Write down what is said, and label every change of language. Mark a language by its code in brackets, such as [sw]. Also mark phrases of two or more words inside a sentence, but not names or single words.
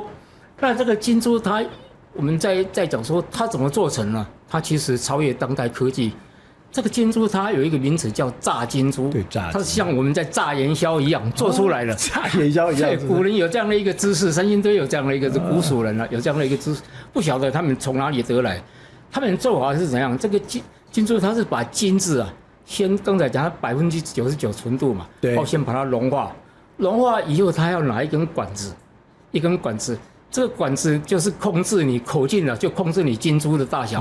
[zh] 那這個金珠我們在講說它怎麼做成呢？它其實超越當代科技。這個金珠它有一個名詞叫炸金珠，對，炸，它是像我們在炸元宵一樣做出來的，炸元宵一樣。對，古人有這樣的一個知識，三星堆有這樣的一個古蜀人有這樣的一個知識，不曉得他們從哪裡得來。他們做法是怎樣？這個金珠它是把金子啊，先剛才講它99%純度嘛，對，然後先把它融化，融化以後它要拿一根管子這個管子就是控制你口徑了，就控制你金珠的大小。